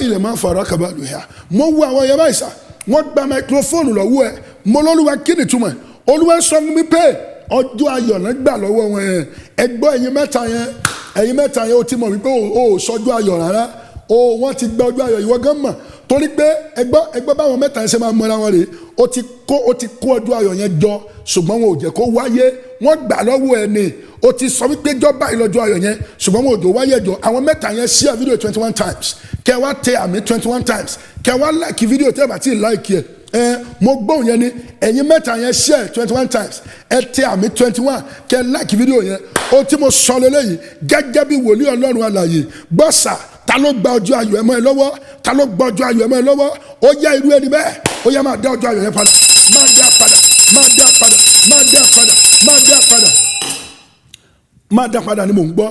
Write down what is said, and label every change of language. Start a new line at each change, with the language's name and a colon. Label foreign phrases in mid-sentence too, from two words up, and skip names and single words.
Yoruba: ilẹ̀ máa fara kaba lù yá mo wo àwọn yẹn báyìí sá wọ́n gba máikrófóònù lọ́wọ́ ẹ mo lọ́lúwa kí ni túmọ̀ Olúwa sọ fún mi pé ọjọ́ ayọ̀ náà gbà lọ́wọ́ wọn yẹn ẹgbọ́ ẹ̀yin mẹ́ta yẹn ó ti mọ̀ wípé o sọjọ́ ayọ̀ rárá wọ́n ti gba ọjọ́ ayọ̀ ìwọ gan mọ̀ torí pé ẹgbọ́ báwọn mẹ́ta yẹn ṣe máa mọ́ra wọn rè ó ti kó ọjọ́ ayọ̀ yẹn jọ ṣùgbọ́n wọn ò jẹ́ kó wáyé wọ́n gbà lọ́wọ́ ẹ ni ó ti sọ wípé jọba ìlọ́jọ́ ayọ̀ yẹn ṣùgbọ́n wọn ò jọ wáyé jọ àwọn mẹ́ta yẹn
English: share video 21 times
Yoruba: kẹ wá tẹ àmì
English: 21 times
Yoruba: kẹ wá
English: like video
Yoruba: tẹ́ bá ti like ẹ mo gbóhùn yẹn ni ẹ̀yin mẹ́ta yẹn
English: share 21 times
Yoruba: ẹ tẹ àmì 21 kẹ
English: like video
Yoruba: yẹn ó tí mo sọ lélẹ́yìí gẹ́gẹ́ bí wòlíì Ọlọ́run alààyè gbọ́sà ta ló gba ọjọ́ ayọ̀ ẹ mọ́ ẹ lọ́wọ́ ta ló gba ọjọ́ ayọ̀ ẹ mọ́ ẹ lọ́wọ́ ó yá irú ẹni bẹ́ẹ̀ ó yá máa dá ọjọ́ ayọ̀ yẹn padà máa dá padà máa dá padà, máa dá padà, máa dá padà, máa dá padà ni mò ń gbọ́.